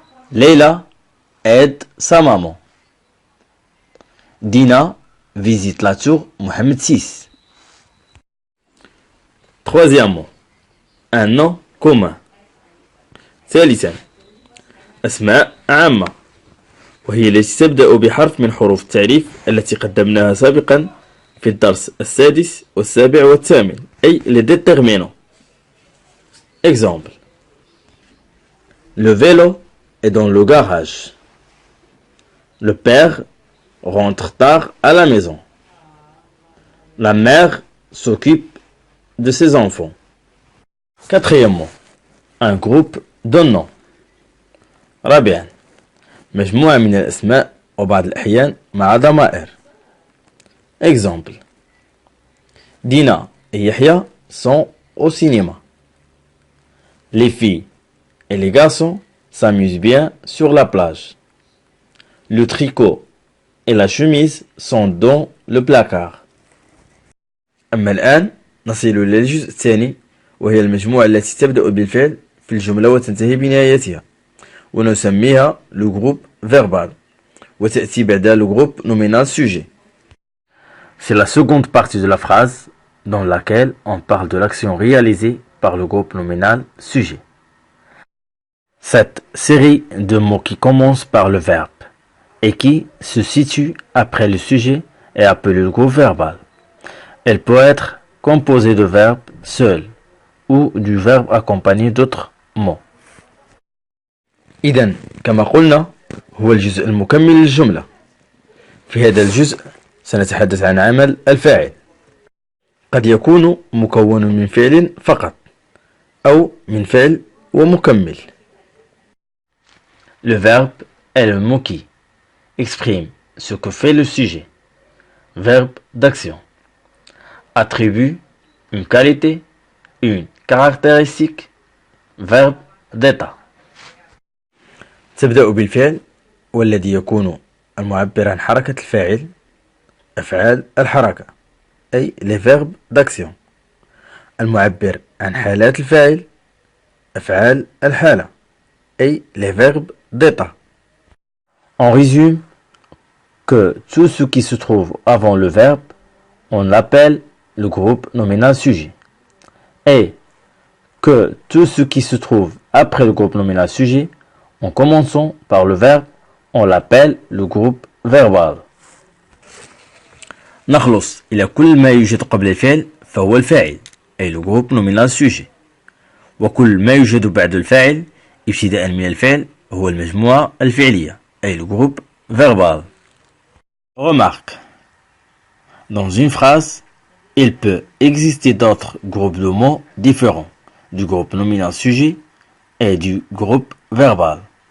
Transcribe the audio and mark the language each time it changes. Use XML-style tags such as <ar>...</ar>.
<fr>Leila aide sa maman. Dina visite la tour Mohamed VI. Troisièmement, un nom commun.</fr> <ar>ثالثا، أسماء عامة، وهي التي تبدأ بحرف من حروف التعريف التي قدمناها سابقا في الدرس السادس والسابع والثامن، أي</ar> <fr>les déterminants. Exemple. Le vélo est dans le garage. Le père rentre tard à la maison. La mère s'occupe de ses enfants. Quatrièmement, un groupe de noms.</fr> <ar>رابعا، مجموعة من الأسماء وبعض الأحيان مع ضمائر.</ar> <fr>Exemple. Dina et Yahya sont au cinéma. Les filles et les garçons s'amusent bien sur la plage. Le tricot et la chemise sont dans le placard.</fr> <ar>أما الآن نصل إلى الجزء الثاني، وهي المجموعة التي تبدأ بالفعل في الجملة وتنتهي بنهايتها، ونسميها</ar> <fr>le groupe verbal،</fr> <ar>وتأتي بعدها</ar> <fr>le groupe nominal sujet. C'est la seconde partie de la phrase dans laquelle on parle de l'action réalisée par le groupe nominal sujet. Cette série de mots qui commence par le verbe et qui se situe après le sujet est appelée le groupe verbal. Elle peut être composée de verbes seuls ou du verbe accompagné d'autres mots.</fr> <ar>إذن كما قلنا هو الجزء المكمل للجملة. في هذا الجزء سنتحدث عن عمل الفاعل. قد يكون مكون من فعل فقط أو من فعل ومكمل.</ar> <fr>Le verbe est le mot qui exprime ce que fait le sujet. Verbe d'action. Attribut une qualité, une caractéristique. Verbe d'état.</fr> <ar>تبدأ بالفعل والذي يكون المعبر عن حركة الفاعل أفعال الحركة، أي</ar> <fr>les verbes d'action.</fr> <ar>المعبر عن حالات الفاعل أفعال الحالة، أي</ar> <fr>les verbes d'état. On résume que tout ce qui se trouve avant le verbe, on l'appelle le groupe nominal sujet. Et que tout ce qui se trouve après le groupe nominal sujet, en commençant par le verbe, on l'appelle le groupe verbal.</fr> <ar>نخلص إلى كل ما يوجد قبل الفعل فهو الفاعل، أي</ar> <fr>le groupe nominal sujet.</fr> <ar>وكل ما يوجد بعد الفاعل ابتداء من الفعل هو المجموعة الفعلية، أي</ar> <fr>le groupe verbal. Remarque. Dans une phrase, il peut exister d'autres groupes de mots différents du groupe nominal sujet et du groupe verbal.</fr>